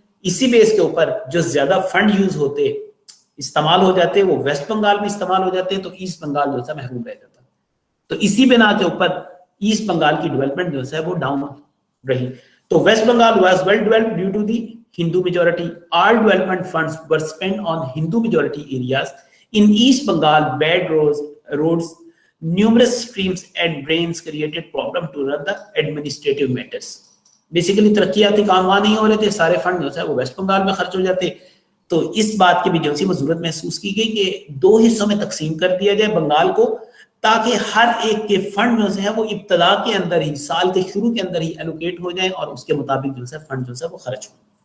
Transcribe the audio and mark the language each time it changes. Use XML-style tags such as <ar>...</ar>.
<hi>इसी बेस के ऊपर जो ज्यादा फंड यूज होते इस्तेमाल हो जाते वो वेस्ट बंगाल में इस्तेमाल हो जाते, तो ईस्ट बंगाल जो है महरूम रह जाता। तो इसी बिना के ऊपर ईस्ट बंगाल की डेवलपमेंट जो है वो डाउन रही।</hi> <en>तो West Bengal was well developed due to the Hindu majority. All development funds were spent on Hindu majority areas. In East Bengal, bad roads, numerous streams and drains created problem to run the administrative matters.</en> <hi>Basically तरक्याती काम वहाँ नहीं हो रहे थे, सारे fund जो है वो वेस्ट बंगाल में खर्च हो जाते। तो इस बात की भी जो है वो जरूरत महसूस की गई कि 2 हिस्सों में तकसीम कर दिया जाए बंगाल को, ताकि हर एक के फंड जो है वो इब्तदा के अंदर ही, साल के शुरू के अंदर ही एलोकेट हो जाए और उसके मुताबिक जो है फंड जो है वो खर्च हो।</hi>